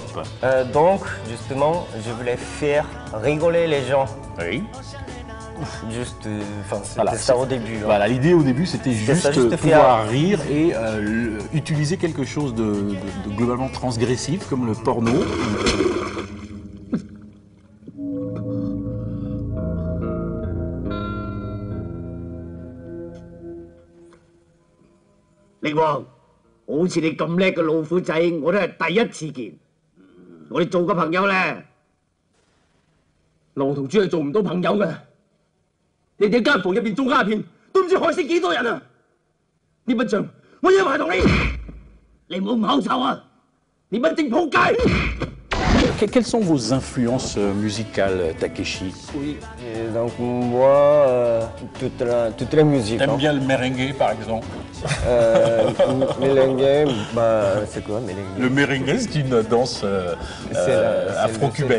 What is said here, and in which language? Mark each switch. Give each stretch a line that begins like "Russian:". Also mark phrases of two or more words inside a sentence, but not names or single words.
French: Donc, justement, je voulais faire rigoler les gens. Oui. Juste, c'était Voilà, ça au début. Hein. Voilà, l'idée au début c'était juste, ça, juste pouvoir faire- rire et utiliser quelque chose de globalement transgressif comme le porno.
Cantonese: 力旺，好似你咁叻嘅老虎仔，我都係第一次見。我哋做個朋友咧，狼同豬係做唔到朋友嘅。你哋間房入邊種鴉片，都唔知害死幾多人啊！呢筆帳我要埋同你，你唔好唔口臭啊！你乜正仆街！
French: Quelles sont vos influences musicales, Takeshi? Oui, et donc moi, toute la musique. T'aimes hein. bien le merengue par exemple? Merengue, bah, c'est quoi merengue? Le merengue c'est une danse afro-cubaine.